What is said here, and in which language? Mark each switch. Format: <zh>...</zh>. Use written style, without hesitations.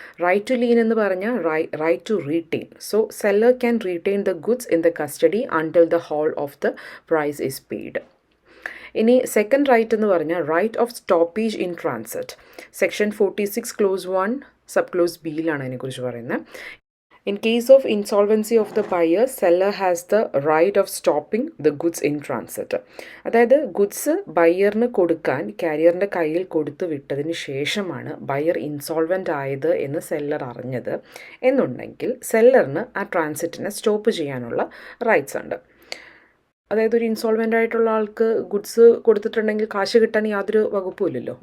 <en>right to lien</en> <ml>എന്ന് പറഞ്ഞാൽ</ml> <en>Right to retain. So seller can retain the goods in the custody until the whole of the price is paid.</en> <ml>ഇനി second right എന്ന് പറഞ്ഞാൽ right of stoppage in transit section 46 close 1 sub close ബിയിലാണ് അതിനെക്കുറിച്ച് പറയുന്നത്.</ml> <en>In case of insolvency of the buyer, seller has the right of stopping the goods in transit.</en> <ml>അതായത് goods ബയ്യറിന് കൊടുക്കാൻ കാരിയറിൻ്റെ കയ്യിൽ കൊടുത്തു വിട്ടതിന് ശേഷമാണ് ബയ്യർ ഇൻസോൾവൻ്റ് ആയത് എന്ന് സെല്ലർ അറിഞ്ഞത് എന്നുണ്ടെങ്കിൽ സെല്ലറിന് ആ ട്രാൻസിറ്റിനെ സ്റ്റോപ്പ് ചെയ്യാനുള്ള റൈറ്റ്സ് ഉണ്ട്. അതായത് ഒരു ഇൻസോൾവൻ്റ് ആയിട്ടുള്ള ആൾക്ക് ഗുഡ്സ് കൊടുത്തിട്ടുണ്ടെങ്കിൽ കാശ് കിട്ടാൻ യാതൊരു വകുപ്പും ഇല്ലല്ലോ.</ml>